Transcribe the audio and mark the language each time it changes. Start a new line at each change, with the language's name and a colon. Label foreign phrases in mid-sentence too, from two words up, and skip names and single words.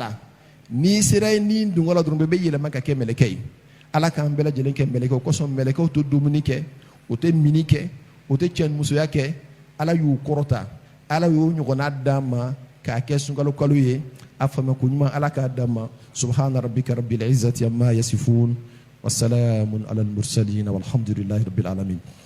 Bambara: la n'i sera ye ni dungo la dɔrɔn bɛɛ bɛ yɛlɛma ka kɛ mɛlɛkɛ ye ala k'an bɛɛ lajɛlen kɛ mɛlɛkɛ o kosɔn mɛlɛkɛw tɛ dumuni kɛ o tɛ mini kɛ o tɛ cɛnimusoya kɛ ala y'u kɔrɔta ala y'o ɲɔgɔnna d'an ma k'a kɛ sunkalo kalo ye a faamuyako ɲuman ala k'a d'an ma
Arabic: سبحان ربك رب العزة عما يصفون والسلام على المرسلين والحمد لله رب العالمين